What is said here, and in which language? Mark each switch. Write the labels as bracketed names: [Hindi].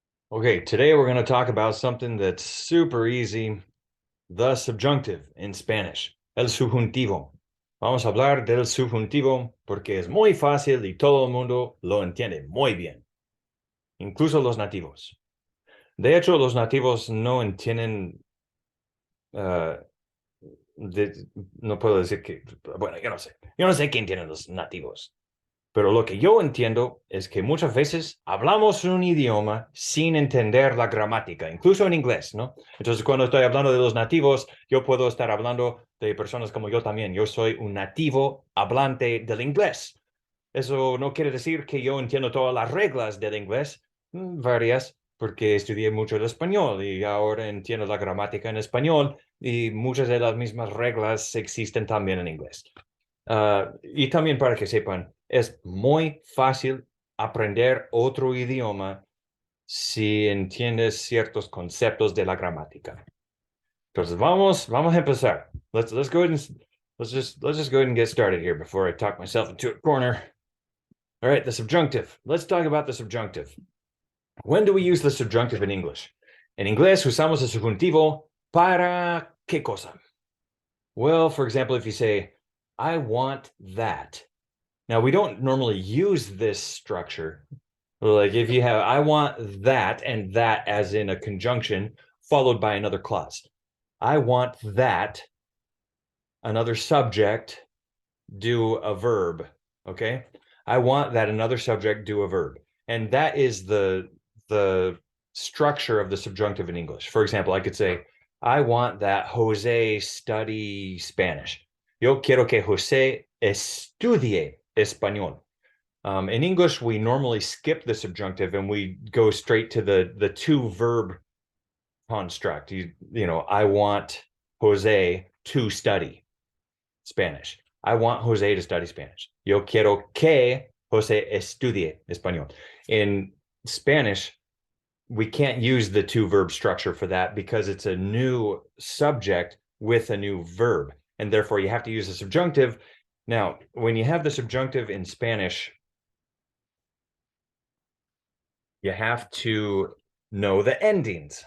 [English] Okay, today we're going to talk about something that's super easy, the subjunctive in Spanish, el subjuntivo. [Spanish] Vamos a hablar del subjuntivo porque es muy fácil y todo el mundo lo entiende muy bien, incluso los nativos. De hecho, los nativos no entienden, uh, no puedo decir que, bueno, yo no sé qué entienden los nativos. Pero lo que yo entiendo es que muchas veces hablamos un idioma sin entender la gramática, incluso en inglés, ¿no? Entonces, cuando estoy hablando de los nativos, yo puedo estar hablando de personas como yo también. Yo soy un nativo hablante del inglés. Eso no quiere decir que yo entiendo todas las reglas del inglés, varias, porque estudié mucho el español y ahora entiendo la gramática en español y muchas de las mismas reglas existen también en inglés. Y también para que sepan, es muy fácil aprender otro idioma si entiendes ciertos conceptos de la gramática. Entonces vamos a empezar. [English] Let's go ahead and let's just go ahead and get started here before I talk myself into a corner. All right, the subjunctive. Let's talk about the subjunctive. When do we use the subjunctive in English? [Spanish] En inglés usamos el subjuntivo para qué cosa? [English] Well, for example, if you say, I want that. Now, we don't normally use this structure. Like if you have, I want that, and that as in a conjunction followed by another clause. I want that, another subject, do a verb. Okay. I want that another subject do a verb. And that is the structure of the subjunctive in English. For example, I could say, I want that Jose study Spanish. [Spanish] Yo quiero que Jose estudie español. [English] In English, we normally skip the subjunctive and we go straight to the two verb construct. I want Jose to study Spanish. I want Jose to study Spanish. [Spanish] Yo quiero que Jose estudie español. [English] In Spanish, we can't use the two verb structure for that because it's a new subject with a new verb. And therefore, you have to use the subjunctive. Now, when you have the subjunctive in Spanish, you have to know the endings.